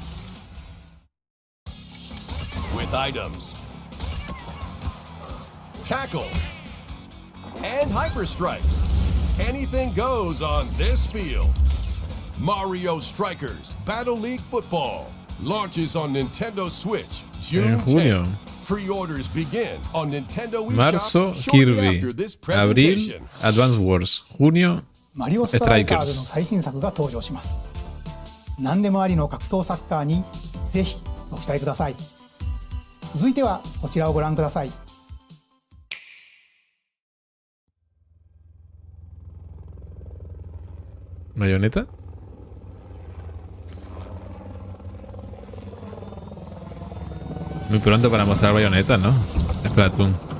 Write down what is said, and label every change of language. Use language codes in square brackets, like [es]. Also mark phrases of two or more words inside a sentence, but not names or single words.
[en] With items, tackles, and hyper strikes, anything goes on this field. Mario Strikers Battle League Football launches on Nintendo Switch June 10th. Pre-orders begin on Nintendo Wii [es] Marzo, [en] Shop Kirby. after this [es] Abril, [en] presentation. Advance Wars. [es] Junio, [ja] マリオストライカーズの Strikers. 最新作が登場します。何でもありの格闘サッカーにぜひご期待ください。続いてはこちらをご覧ください。 [es] ¿Bayonetta? Muy pronto para mostrar Bayonetta, ¿no? Splatoon.